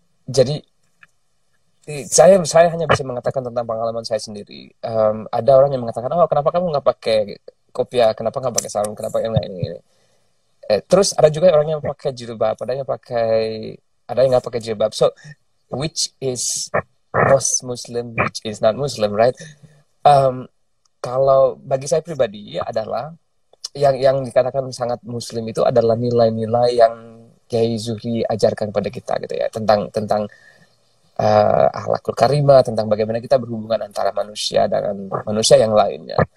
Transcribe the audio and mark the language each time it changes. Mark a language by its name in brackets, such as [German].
[Indonesian] Jadi saya hanya bisa mengatakan tentang pengalaman saya sendiri. Ada orang yang mengatakan, oh kenapa kamu nggak pakai kopiah, kenapa nggak pakai sarung, kenapa yang ini. Terus ada juga orang yang pakai jilbab, ada yang nggak pakai jilbab. [English] So which is most Muslim, which is not Muslim, right? [Indonesian] Um, Kalau bagi saya pribadi adalah yang dikatakan sangat Muslim itu adalah nilai-nilai yang Kiai Zuhri ajarkan pada kita gitu ya, tentang akhlakul karimah, tentang bagaimana kita berhubungan antara manusia dengan manusia yang lainnya.